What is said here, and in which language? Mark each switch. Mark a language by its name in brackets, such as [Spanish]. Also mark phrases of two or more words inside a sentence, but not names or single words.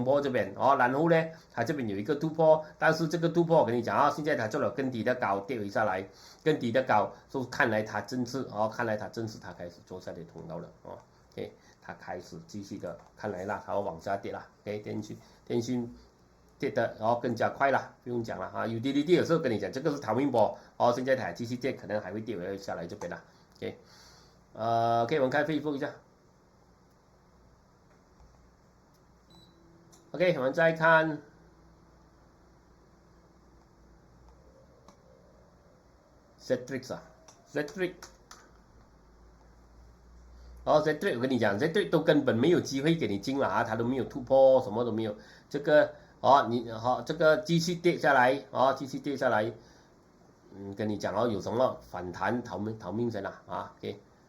[Chinese] 破這邊然後呢它這邊有一個突破，但是這個突破我跟你講現在它做了更低的高，跌回下來更低的高，所以看來它正式它開始做下跌通道了OK 它開始繼續的看來它要往下跌了 OK 電訊跌的更加快了，不用講了 utility 有時候跟你講這個是逃命波現在它繼續跌，可能還會跌回下來這邊了 OK OK 我們看Facebook一下 OK 我們再看Zetrix Zetrix Zetrix 我跟你講 Zetrix 都根本沒有機會給你進了它都沒有突破，什麼都沒有，這個這個繼續跌下來繼續跌下來跟你講有什麼反彈逃命線OK